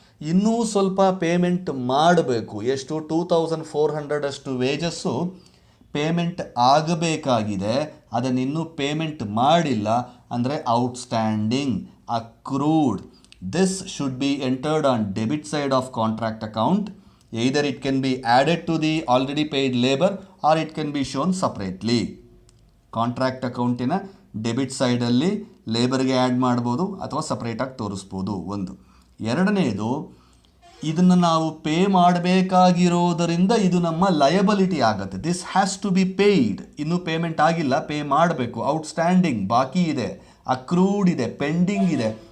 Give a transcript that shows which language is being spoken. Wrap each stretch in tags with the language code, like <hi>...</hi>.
<kn>ಇನ್ನೂ ಸ್ವಲ್ಪ ಪೇಮೆಂಟ್ ಮಾಡಬೇಕು. ಎಷ್ಟು? 2,400 ಅಷ್ಟು ವೇಜಸ್ಸು ಪೇಮೆಂಟ್ ಆಗಬೇಕಾಗಿದೆ, ಅದನ್ನಿನ್ನೂ ಪೇಮೆಂಟ್ ಮಾಡಿಲ್ಲ, ಅಂದರೆ outstanding, accrued.</kn> <en>This should be entered on debit side of contract account either it can be added to the already paid labor or it can be shown separately.</en> <kn>Contract ಅಕೌಂಟಿನ debit ಸೈಡಲ್ಲಿ ಲೇಬರ್ಗೆ add ಮಾಡ್ಬೋದು ಅಥವಾ ಸಪ್ರೇಟಾಗಿ ತೋರಿಸ್ಬೋದು ಒಂದು. ಎರಡನೇದು, ಇದನ್ನು ನಾವು pay ಮಾಡಬೇಕಾಗಿರೋದರಿಂದ ಇದು ನಮ್ಮ ಲಯಬಿಲಿಟಿ ಆಗುತ್ತೆ.</kn> <en>This has to be paid.</en> <kn>ಇನ್ನೂ ಪೇಮೆಂಟ್ ಆಗಿಲ್ಲ, ಪೇ ಮಾಡಬೇಕು, ಔಟ್ಸ್ಟ್ಯಾಂಡಿಂಗ್ ಬಾಕಿ ಇದೆ, ಅಕ್ರೂಡ್ ಇದೆ, ಪೆಂಡಿಂಗ್ ಇದೆ.</kn>